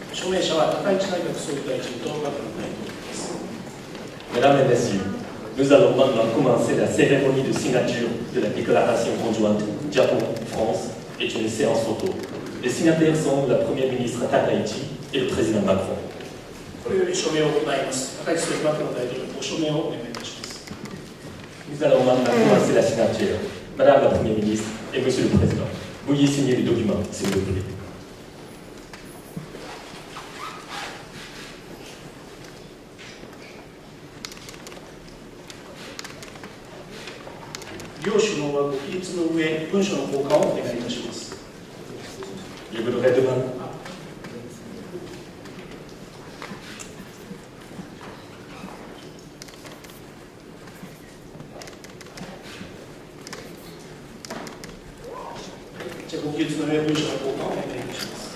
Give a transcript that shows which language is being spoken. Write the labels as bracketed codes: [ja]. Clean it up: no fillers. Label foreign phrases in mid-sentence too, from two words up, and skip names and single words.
[ja] 署名者は高市内閣総理大臣とマクロン大統領です。 [fr] Mesdames et Messieurs, nous allons maintenant commencer la cérémonie de signature de la déclaration conjointe Japon-France est une séance photo. Les signataires sont la Première ministre Takaichi et le président Macron. [ja] これより署名を行います。高市総理、マクロン大統領、ご署名をお願いいたします。 [fr] Nous allons maintenant commencer la signature. Madame la Première ministre et Monsieur le Président, veuillez signer le document, s'il vous plaît. [ja] 両首脳はご起立の上、文書の交換をお願いいたします。 [fr] Je voudrais demander. [ja] じゃあ、ご起立の上、文書の交換をお願いいたします。